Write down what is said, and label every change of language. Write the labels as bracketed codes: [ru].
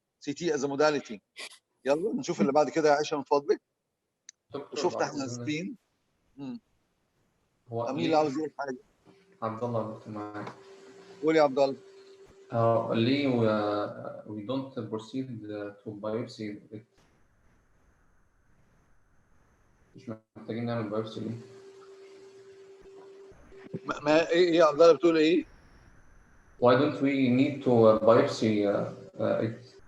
[en] CT as a modality. [ar] يلا نشوف اللي بعد كده يا عائشة من فضلك. شفت احنا سكرين. مين اللي عاوز يقول حاجة؟ عبد الله دكتور معاك. قول يا عبد الله. ليه [en] we don't proceed to biopsy it. [ar] مش محتاجين نعمل biopsy ليه؟ ما ايه يا عبد الله بتقول ايه؟ [en] Why don't we need to biopsy it?